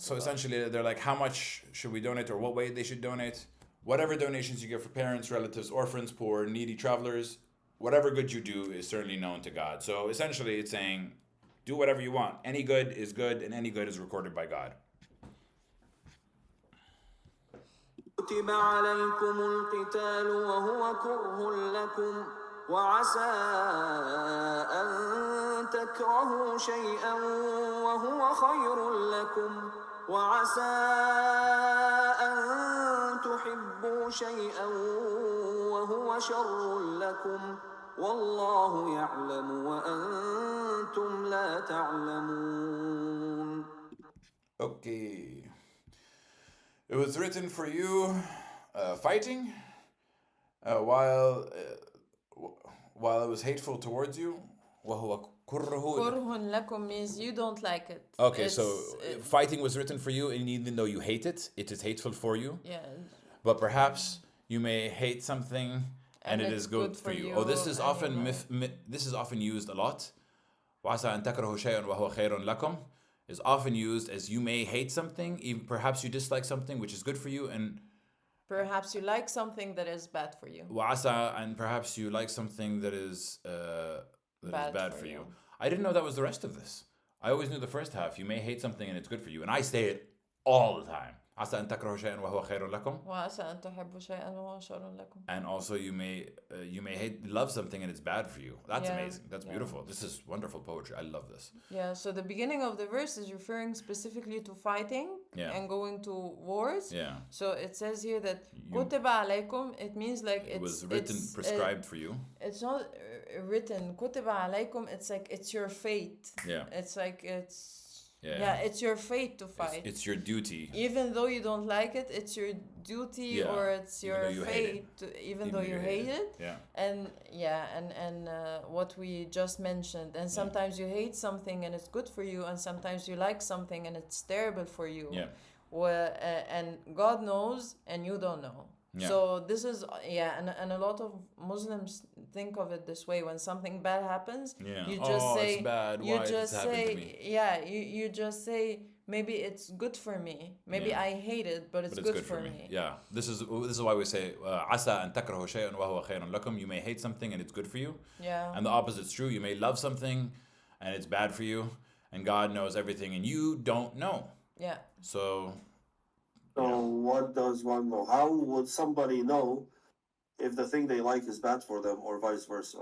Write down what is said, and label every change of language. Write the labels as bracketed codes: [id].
[en] So essentially, they're like, how much should we donate, or what way they should donate? Whatever donations you give for parents, relatives, orphans, poor, needy travelers, whatever good you do is certainly known to God. So essentially, it's saying, do whatever you want. Any good is good, and any good is recorded by God. [ar] كتب عليكم القتال وهو كره لكم وعسى أن تكرهوا شيئا وهو خير لكم وعسى أن تحبوا شيئا وهو شر لكم والله يعلم وأنتم لا تعلمون. [en] Okay. It was written for you fighting while it was hateful towards you. [ar] وهو كره. كره لكم [en] means you don't like it. Okay, so fighting was written for you, and even though you hate it, it is hateful for you. Yeah. But perhaps you may hate something and it is good for you. Oh, this is often this is often used a lot. [ar] وعسى أن تكرهوا شيئا وهو خير لكم [en] is often used as you may hate something, even perhaps you dislike something which is good for you, and perhaps you like something that is bad for you. [ar] وعسى, [en] and perhaps you like something that is bad for you. I didn't know that was the rest of this. I always knew the first half. You may hate something and it's good for you, and I say it all the time. [ar] عسى أن تكرهوا شيئا وهو خير لكم. وعسى أن تحبوا شيئا وهو شر لكم. [en] And also you may love something and it's bad for you. That's amazing. That's beautiful. This is wonderful poetry. I love this. Yeah, so the beginning of the verse is referring specifically to fighting and going to wars. Yeah. So it says here that [ar] كتب عليكم, [en] it means like it was written, prescribed for you. It's not written. [ar] كتب عليكم, [en] it's like it's your fate. Yeah. It's like it's your fate to fight. It's your duty. Even though you don't like it, it's your duty or it's your fate, even though you hate it. Yeah. And what we just mentioned. And sometimes you hate something and it's good for you, and sometimes you like something and it's terrible for you. Yeah. Well, and God knows and you don't know. Yeah. So this is and a lot of Muslims think of it this way. When something bad happens, you just say it's bad. you Why just say you just say maybe it's good for me. Maybe I hate it, but it's good for me. Yeah. This is why we say [ar] عسى أن تكرهوا شيئا وهو خير لكم. [en] You may hate something and it's good for you. Yeah. And the opposite's true. You may love something and it's bad for you, and God knows everything and you don't know. Yeah. So what does one know? How would somebody know if the thing they like is bad for them, or vice versa?